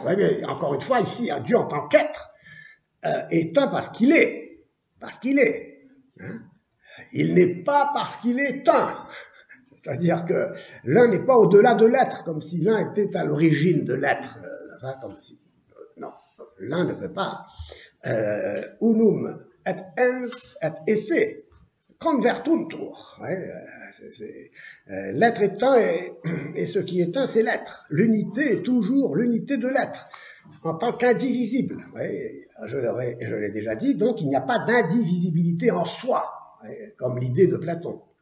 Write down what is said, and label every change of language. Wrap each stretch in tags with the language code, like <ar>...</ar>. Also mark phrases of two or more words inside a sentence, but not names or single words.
<fr>Mais encore une fois, ici, un Dieu en tant qu'être est un parce qu'il est. Parce qu'il est. Il n'est pas parce qu'il est un. C'est-à-dire que l'un n'est pas au-delà de l'être, comme si l'un était à l'origine de l'être. Comme si, non, l'un ne peut pas.</fr> <la>Unum et ens et esse convertuntur.</la> <fr>L'être est un et ce qui est un, c'est l'être. L'unité est toujours l'unité de l'être, en tant qu'indivisible. Je l'ai déjà dit, donc il n'y a pas d'indivisibilité en soi, comme l'idée de Platon.</fr>